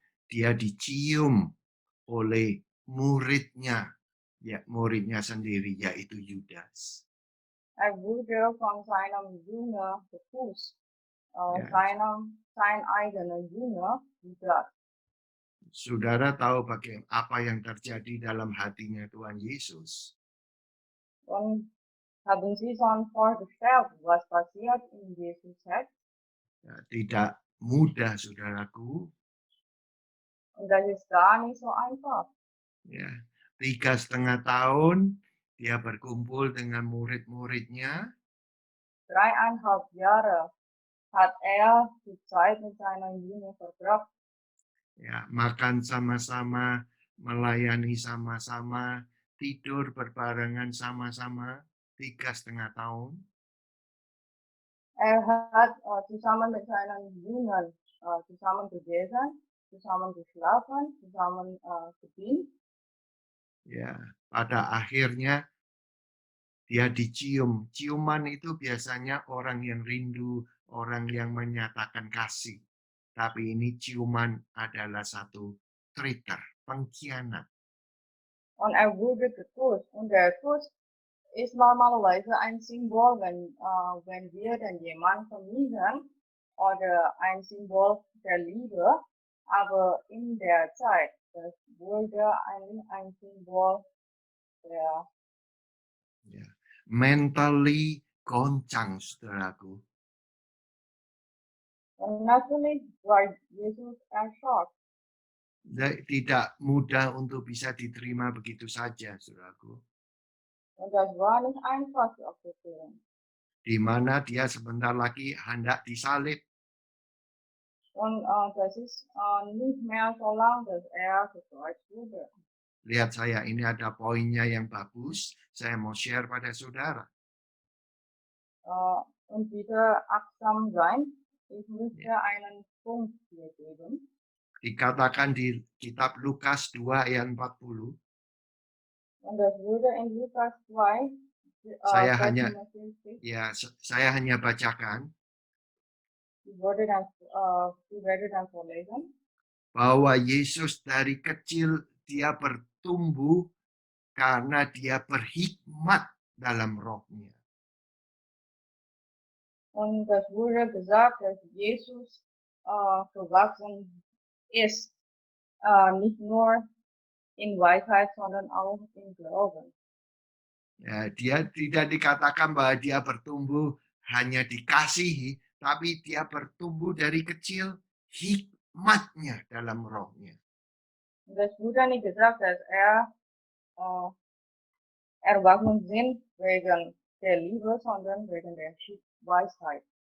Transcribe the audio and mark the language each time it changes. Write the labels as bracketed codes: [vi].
[id] dia dicium oleh muridnya, ya muridnya sendiri yaitu Yudas. [de] wurde von seinem Jünger geküsst, Ya. sein eigener Jünger Judas. [id] Saudara tahu bagaimana apa yang terjadi dalam hatinya Tuhan Yesus. [de] Und haben Sie schon vorgestellt, was passiert in Jesus Herz? [id] Ya, tidak mudah, saudaraku. [de] Und das ist gar nicht so einfach. [id] Ya, 3,5 tahun dia berkumpul dengan murid-muridnya. [de] 3,5 Jahre hat die Zeit mit seinen Jüngern verbracht. [id] Ya, makan sama-sama, melayani sama-sama, tidur berbarengan sama-sama 3,5 tahun. [de] Hat zusammen mit seinen Jüngern zusammen gegessen, zusammen geschlafen, zusammen gedient. [id] Ya, pada akhirnya dia dicium. Ciuman itu biasanya orang yang rindu, orang yang menyatakan kasih. Tapi ini ciuman adalah satu traitor, pengkhianat. [de] Und wurde geküsst. Und der Kuss ist normalerweise ein Symbol, wenn wir dann jemanden vermiesen oder ein Symbol der Liebe. Aber in der Zeit, das wurde ein Symbol der [id] Ya. Mentally goncang, saudaraku. [de] Und natürlich war Jesus erschrocken. [id] Tidak mudah untuk bisa diterima begitu saja, saudaraku. [de] Und das war nicht einfach zu akzeptieren. [id] di mana dia sebentar lagi hendak disalib. [de] Und das ist nicht mehr so lang, dass er gekreuzt wurde. [id] Lihat saya, ini ada poinnya yang bagus. Saya mau share pada saudara. [de] Und bitte achtsam sein. Ich möchte Ya. einen Punkt hier geben. [id] Dikatakan di kitab Lukas 2 ayat 40. [de] Und das wurde in Lukas 2, [id] Saya [de] Vers [id] hanya 45, saya hanya bacakan [de] die werde dann vorlesen. [id] bahwa Yesus dari kecil dia bertumbuh karena dia berhikmat dalam rohnya. [de] Und das wurde gesagt, dass Jesus gewachsen ist, nicht nur in Weisheit, sondern auch im Glauben. [id] Ya, dia tidak dikatakan bahwa dia bertumbuh hanya dikasihi, tapi dia bertumbuh dari kecil hikmatnya dalam rohnya. [de] Und das wurde nicht gesagt, dass äh, erwachsen sind wegen der Liebe, sondern wegen der Weisheit.